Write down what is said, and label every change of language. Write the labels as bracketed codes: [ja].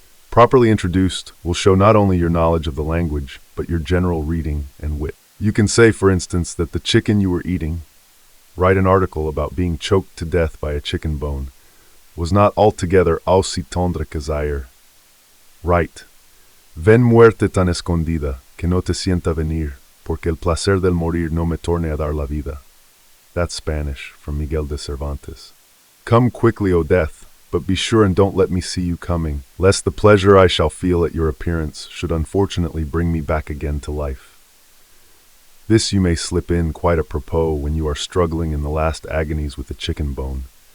[en] Properly introduced will show not only your knowledge of the language, but your general reading and wit. You can say, for instance, that the chicken you were eating, write an article about being choked to death by a chicken bone, was not altogether [fr] aussi tendre que Zaire. [en] Write. [es] Ven muerte tan escondida, que no te sienta venir, porque el placer del morir no me torne a dar la vida. [en] That's Spanish, from Miguel de Cervantes. Come quickly, O death, but be sure and don't let me see you coming, lest the pleasure I shall feel at your appearance should unfortunately bring me back again to life. This you may slip in quite apropos when you are struggling in the last agonies with the chicken bone.